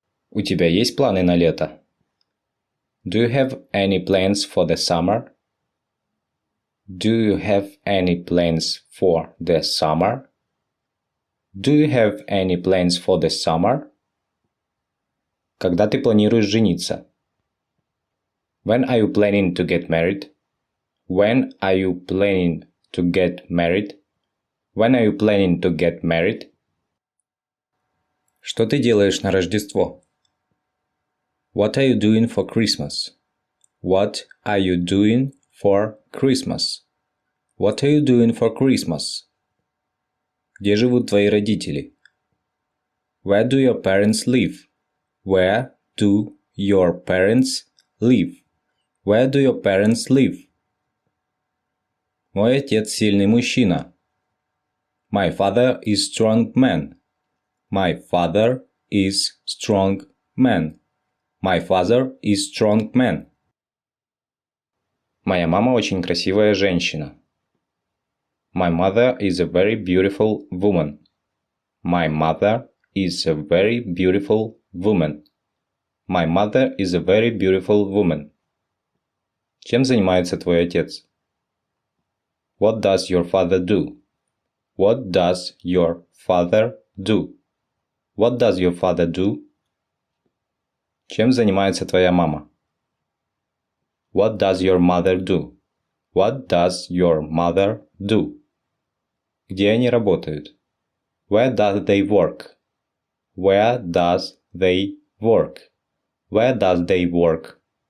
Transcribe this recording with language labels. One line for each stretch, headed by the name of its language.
Russian: У тебя есть планы на лето?
English: Do you have any plans for the summer? Do you have any plans for the summer? Do you have any plans for the summer?
Russian: Когда ты планируешь жениться?
English: When are you planning to get married? When are you planning to get married? When are you planning to get married?
Russian: Что ты делаешь на Рождество?
English: What are you doing for Christmas? What are you doing for Christmas? What are you doing for Christmas?
Russian: Где живут твои родители?
English: Where do your parents live? Where do your parents live? Where do your parents live?
Russian: Мой отец сильный мужчина.
English: My father is strong man. My father is strong man. My father is strong man.
Russian: Моя мама очень красивая женщина.
English: My mother is a very beautiful woman. My mother is a very beautiful woman. My mother is a very beautiful woman.
Russian: Чем занимается твой отец?
English: What does your father do? What does your father do? What does your father do?
Russian: Чем занимается твоя мама?
English: What does your mother do? What does your mother do?
Russian: Где они работают?
English: Where does they work? Where does they work? Where does they work?